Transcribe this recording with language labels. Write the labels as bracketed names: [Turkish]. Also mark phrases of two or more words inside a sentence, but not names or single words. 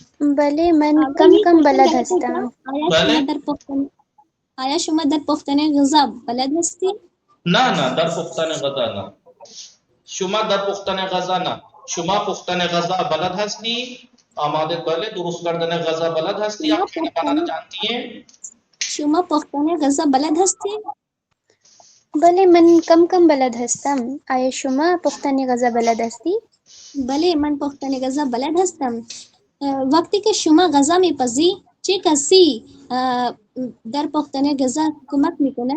[Persian] بله من کم بلد هستم. آیا شما در پختن غذا بلد هستی؟ نه در پختن غذا نه. شما در پختن غذا نه. شما پختن غذا بلد هستی؟ آماده بله درست کردن غذا بلد هستی؟ [Urdu] آپ کھانا بنانا جانتی ہیں؟ [Persian] شما پختن غذا بلد هستی؟ بله من کم بلد هستم. آیا شما پختن غذا بلد هستی؟ بله من پختن غذا بلد هستم. وقتی که شما غذا میپزی چه کسی در پختن غذا کمک میکند؟